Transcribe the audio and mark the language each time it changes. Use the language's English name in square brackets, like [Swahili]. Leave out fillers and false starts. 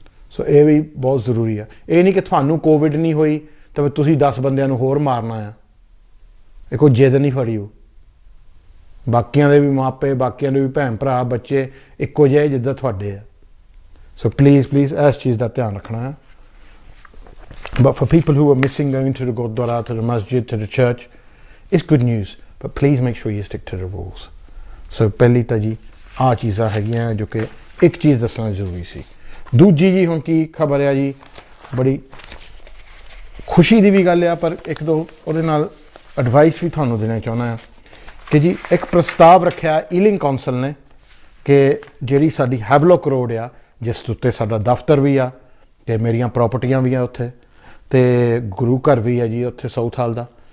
[Punjabi] ਸੋ ਇਹ ਵੀ ਬਹੁਤ ਜ਼ਰੂਰੀ ਆ। ਇਹ ਨਹੀਂ ਕਿ ਤੁਹਾਨੂੰ ਕੋਵਿਡ ਨਹੀਂ ਹੋਈ ਤਾਂ ਤੁਸੀਂ 10 ਬੰਦਿਆਂ ਨੂੰ ਹੋਰ ਮਾਰਨਾ ਆ। ਇਹ ਕੋਈ ਜਿੱਦ ਨਹੀਂ ਫੜੀ ਹੋ। ਬਾਕੀਆਂ ਦੇ ਵੀ ਮਾਪੇ, ਬਾਕੀਆਂ ਦੇ ਵੀ ਭੈਣ ਭਰਾ, ਬੱਚੇ ਇੱਕੋ ਜਿਹੇ ਜਿੱਦਾਂ ਤੁਹਾਡੇ ਆ। ਸੋ ਪਲੀਜ਼ ਇਸ ਚੀਜ਼ ਦਾ ਧਿਆਨ ਰੱਖਣਾ ਹੈ। [English] But for people who are missing going to the Gurdwara, to the masjid, to the church, it's good news. But please make sure you stick to the rules. [Punjabi] So ਪਹਿਲੀ ਤਾਂ ਜੀ ਆਹ ਚੀਜ਼ਾਂ ਹੈਗੀਆਂ ਜੋ ਕਿ ਇੱਕ ਚੀਜ਼ ਦੱਸਣਾ ਜ਼ਰੂਰੀ ਸੀ। ਦੂਜੀ ਜੀ ਹੁਣ ਕੀ ਖਬਰ ਆ ਜੀ, ਬੜੀ ਖੁਸ਼ੀ ਦੀ ਵੀ ਗੱਲ ਆ, ਪਰ ਇੱਕ ਦੋ ਉਹਦੇ ਨਾਲ ਐਡਵਾਈਸ ਵੀ ਤੁਹਾਨੂੰ ਦੇਣਾ ਚਾਹੁੰਦਾ ਹਾਂ ਕਿ ਜੀ ਇੱਕ ਪ੍ਰਸਤਾਵ ਰੱਖਿਆ ਈਲਿੰਗ ਕੌਂਸਲ ਨੇ ਕਿ ਜਿਹੜੀ ਸਾਡੀ ਹੈਵਲੋਕ ਰੋਡ ਆ, ਜਿਸ ਉੱਤੇ ਸਾਡਾ ਦਫ਼ਤਰ ਵੀ ਆ ਅਤੇ ਮੇਰੀਆਂ ਪ੍ਰੋਪਰਟੀਆਂ ਵੀ ਆ ਉੱਥੇ, ਅਤੇ ਗੁਰੂ ਘਰ ਵੀ ਆ ਜੀ ਉੱਥੇ ਸਾਊਥ ਹਾਲ ਦਾ।